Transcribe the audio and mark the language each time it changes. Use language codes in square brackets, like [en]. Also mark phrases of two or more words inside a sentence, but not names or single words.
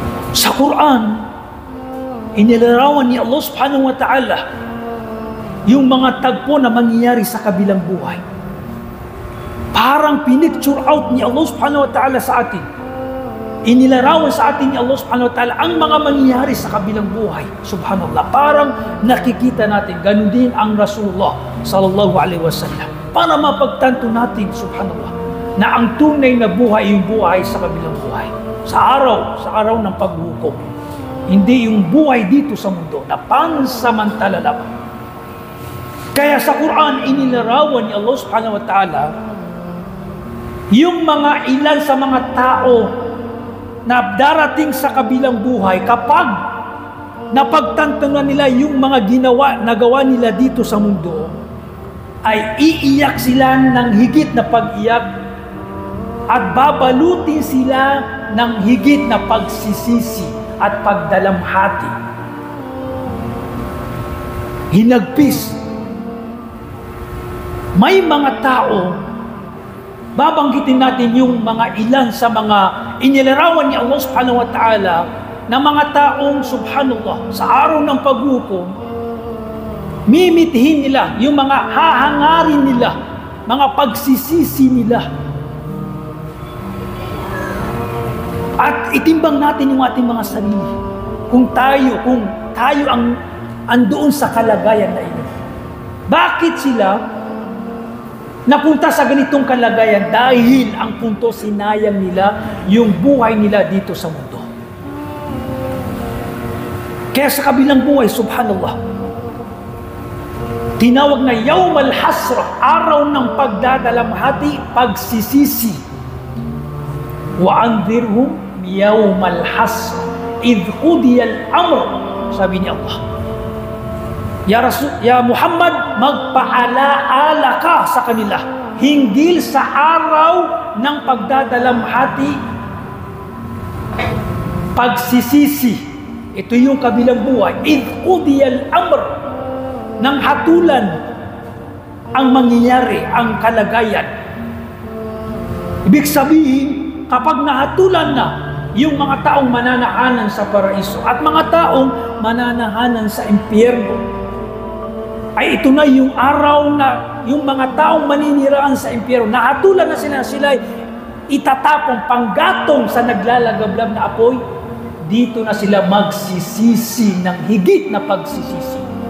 [tl] Sa Quran, inilarawan ni Allah [ar] سبحانه وتعالى [tl] yung mga tagpo na mangyayari sa kabilang buhay. Parang pinicture out ni Allah [ar] سبحانه وتعالى [tl] sa atin. Inilarawan sa atin ni Allah [ar] سبحانه وتعالى [tl] ang mga mangyayari sa kabilang buhay. Subhanallah. Parang nakikita natin. Ganun din ang Rasulullah [ar] صلى الله عليه وسلم. [tl] Para mapagtanto natin, subhanallah, na ang tunay na buhay yung buhay sa kabilang buhay. Sa araw ng paghukom. Hindi yung buhay dito sa mundo na pansamantala lang. Kaya sa Quran, inilarawan ni Allah [ar] سبحانه وتعالى [tl] yung mga ilan sa mga tao na darating sa kabilang buhay kapag napagtantunan nila yung mga nagawa nila dito sa mundo, ay iiyak sila ng higit na pag-iyak at babalutin sila ng higit na pagsisisi at pagdalamhati. Hinagpis. May mga tao, babanggitin natin yung mga ilan sa mga inilarawan ni Allah [ar] سبحانه وتعالى [tl] na mga taong subhanallah sa araw ng paghukom, mimitihin nila yung mga hahangarin nila, mga pagsisisi nila. At itimbang natin yung ating mga sarili. Kung tayo ang andoon sa kalagayan na ito. Bakit sila napunta sa ganitong kalagayan? Dahil ang punto, sinayang nila yung buhay nila dito sa mundo. Kaya sa kabilang buhay, subhanallah, tinawag na [ar] يوم الحسرة, [tl] araw ng pagdadalamhati, pagsisisi. [ar] وأنذرهم يوم الحسرة إذ قضي الأمر, [tl] sabi ni Allah. Ya Muhammad, magpaalaala ka sa kanila hinggil sa araw ng pagdadalamhati, pagsisisi. Ito yung kabilang buhay. [ar] إذ قضي الأمر, [tl] nang hatulan ang mangyayari, ang kalagayan. Ibig sabihin, kapag nahatulan na yung mga taong mananahanan sa paraiso at mga taong mananahanan sa impyerno, ay ito na yung araw na yung mga taong maniniraan sa impyerno, nahatulan na sila itatapong panggatong sa naglalagablab na apoy, dito na sila magsisisi ng higit na pagsisisi.